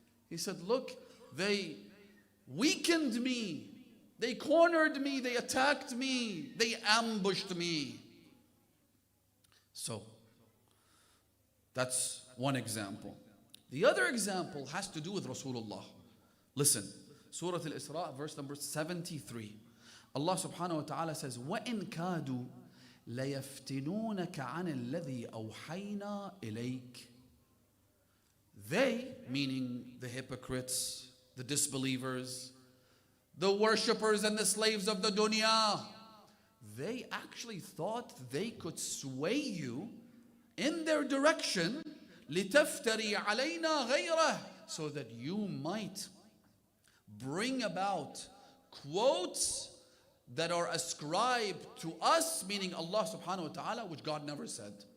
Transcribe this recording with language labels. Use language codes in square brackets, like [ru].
[en] He said, look, they weakened me. They cornered me. They attacked me. They ambushed me. So, that's one example. The other example has to do with Rasulullah. Listen, Surah Al-Isra, verse number 73. Allah subhanahu wa ta'ala says, [ar] وَإِن كَادُوا لَيَفْتِنُونَكَ عَنِ الَّذِي أَوْحَيْنَا إِلَيْكَ. [en] They, meaning the hypocrites, the disbelievers, the worshippers and the slaves of the dunya, they actually thought they could sway you in their direction, [ar] لِتَفْتَرِي عَلَيْنَا غَيْرَهُ, [en] so that you might bring about quotes that are ascribed to us, meaning Allah subhanahu wa ta'ala, which God never said.